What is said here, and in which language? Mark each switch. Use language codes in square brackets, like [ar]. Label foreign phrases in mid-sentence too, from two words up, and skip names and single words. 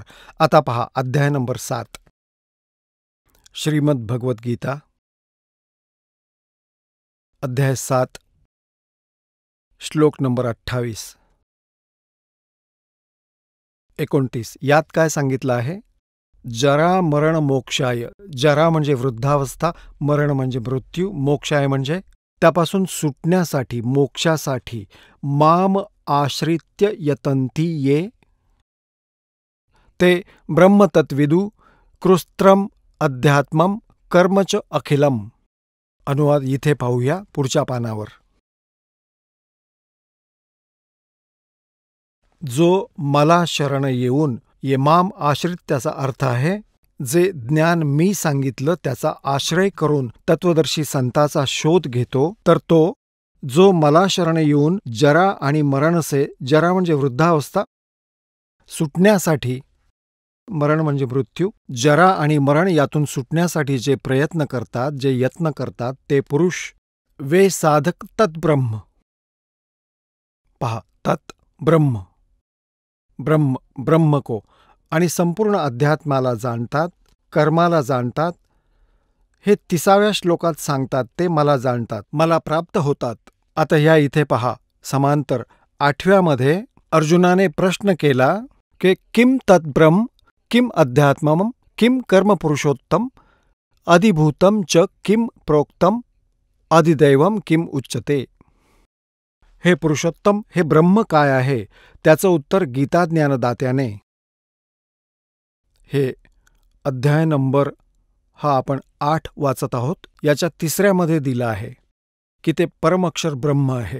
[mr] आता पहा अध्याय नंबर 7, श्रीमद भगवद्गीता अध्याय 7 श्लोक नंबर 28, 29. यात काय सांगितलं आहे? [sa] जरा मरण मोक्षाय. [mr] जरा म्हणजे वृद्धावस्था, मरण म्हणजे मृत्यू, मोक्षाय म्हणजे त्यापासून सुटण्यासाठी, मोक्षासाठी. [sa] माम आश्रित्य यतंती ये ते ब्रह्मतत्विदु कृस्त्रम अध्यात्मम कर्मच अखिलम. [mr] अनुवाद इथे पाहूया पुढच्या पानावर. जो मला शरण येऊन, [sa] ये माम आश्रित [mr] त्याचा अर्थ आहे जे ज्ञान मी सांगितलं त्याचा आश्रय करून तत्वदर्शी संताचा शोध घेतो, तर तो जो मला शरण येऊन जरा आणि मरणसे, जरा म्हणजे वृद्धावस्था, सुटण्यासाठी, मरण म्हणजे मृत्यू, जरा आणि मरण यातून सुटण्यासाठी जे प्रयत्न करतात, जे यत्न करतात, ते पुरुष [hi] वे साधक [mr] तत्ब्रह्म. पहा, [sa] तत् ब्रह्म, ब्रह्म ब्रह्म को, [mr] आणि संपूर्ण अध्यात्माला जाणतात, कर्माला जाणतात. हे 30व्या श्लोकात सांगतात ते मला जाणतात, मला प्राप्त होतात. आता ह्या इथे पहा समांतर 8व्यामध्ये अर्जुनाने प्रश्न केला की [sa] किम तद्ब्रह्म, किम अध्यात्मम, किम कर्मपुरुषोत्तम, अधिभूतम च किम प्रोक्तम, अधिदैवम किम उच्यते. [mr] हे पुरुषोत्तम, हे ब्रह्म काय आहे? त्याचं उत्तर गीता ज्ञानदात्याने हे अध्याय नंबर हा आपण 8 वाचत आहोत. याच्या 3ऱ्यामध्ये दिलं आहे की ते परमअक्षर ब्रह्म आहे.